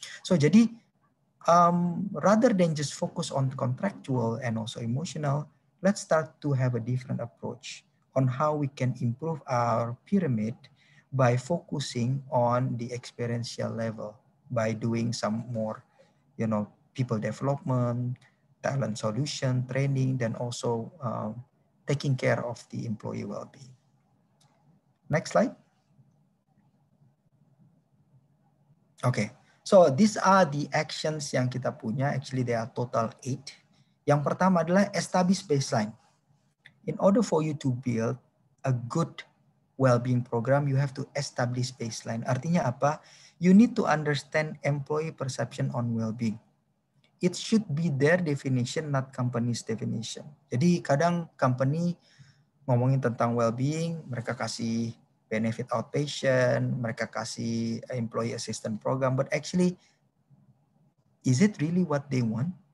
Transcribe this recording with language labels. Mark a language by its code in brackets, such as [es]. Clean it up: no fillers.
[en] So jadi rather than just focus on contractual and also emotional, let's start to have a different approach on how we can improve our pyramid by focusing on the experiential level, by doing some more, people development, talent solution, training, then also taking care of the employee well-being. Next slide. Okay. So these are the actions [id] yang kita punya. [en] Actually there are total 8. [id] Yang pertama adalah establish baseline. [en] In order for you to build a good well-being program, you have to establish baseline. [id] Artinya apa? [en] You need to understand employee perception on well-being. It should be their definition, not company's definition. [id] Jadi kadang company ngomongin tentang well-being, mereka kasih benefit outpatient, mereka kasih employee assistance program, [en] but actually, is it really what they want?